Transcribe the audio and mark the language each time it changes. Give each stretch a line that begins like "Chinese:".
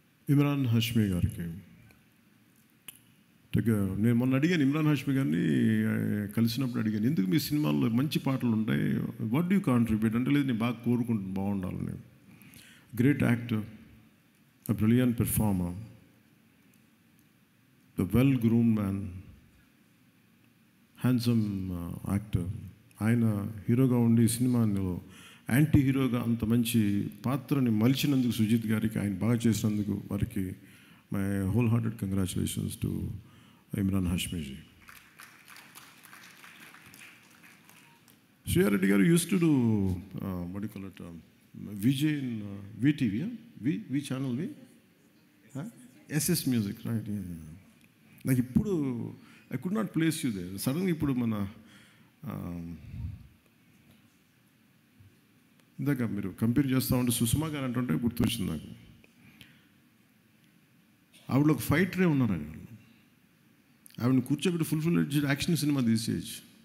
Telugu: ఇమ్రాన్ హాష్మీ గారికి నేను మొన్న అడిగాను, ఇమ్రాన్ హాష్మీ గారిని కలిసినప్పుడు అడిగాను, ఎందుకు మీ సినిమాల్లో మంచి పాటలు ఉంటాయి,
English: what do you contribute
Telugu: అంటే, లేదు నేను బాగా కోరుకుంటాను బాగుండాలని.
English: Great actor, a brilliant performer, the well-groomed man, handsome actor.
Telugu: ఆయన హీరోగా ఉండి సినిమాలో యాంటీ హీరోగా అంత మంచి పాత్రని మలిచినందుకు సుజిత్ గారికి, ఆయన బాగా చేసినందుకు వారికి
English: My whole hearted congratulations to Imran హాష్మీజీ. Shriya Reddy గారు use to do what do you call it, VJ in VTV, V channel, SS Music, right?
Telugu: నాకు ఇప్పుడు
English: I could not place you there.
Telugu: సడన్గా ఇప్పుడు మన ఇందాక మీరు కంపేర్ చేస్తూ ఉంటే సుష్మా గారు అంటుంటే గుర్తొచ్చింది నాకు. ఆవిడ ఒక ఫైటరే ఉన్నారు, ఆవిడని కూర్చోబెట్టి ఫుల్ యాక్షన్ సినిమా తీసేయచ్చు.